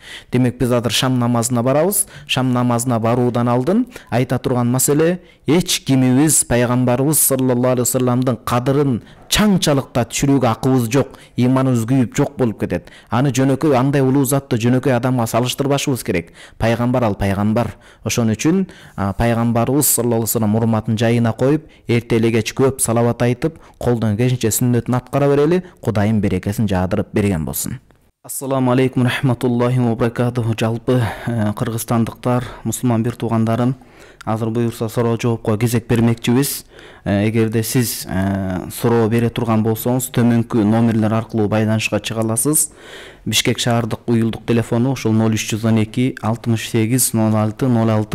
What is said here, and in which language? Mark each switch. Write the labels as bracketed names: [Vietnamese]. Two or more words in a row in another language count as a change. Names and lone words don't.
[Kyrgyz] Демек биз азыр шам намазына барабыз. Шам намазына баруудан алдын айта турган маселе, эч кимибиз пайгамбарыбыз [Arabic] صلى الله عليه وسلم [Kyrgyz] кадырын чаңчалыкта түшүрүүгө акыбыз жок, иманыбыз күйүп жок болуп кетет. Аны жөнөкөй андай улуу затты жөнөкөй адамга салыштырбашыбыз керек. Пайгамбар ал пайгамбар. Ошон үчүн пайгамбарыбыз [Arabic] صلى الله عليه وسلم [Kyrgyz] урматын жайына коюп, эртеле кеч көп салават айтып, колдон келишинче сүннөтүн аткара берели, Кудайым берекесин жаадырып берген болсун. [Arabic] السلام عليكم رحمة الله وبركاته. [Kyrgyz] Жалпы кыргызстандыктар, мусулман бир туугандарым, азыр буюрса суроо жоопко кезек бермекчибиз. Эгерде сиз суроо бере турган болсоңуз, төмөнкү номерлер аркылуу байланышка чыга аласыз. Бишкек шаардык уюлдук телефону ошол 0312 68 06 06.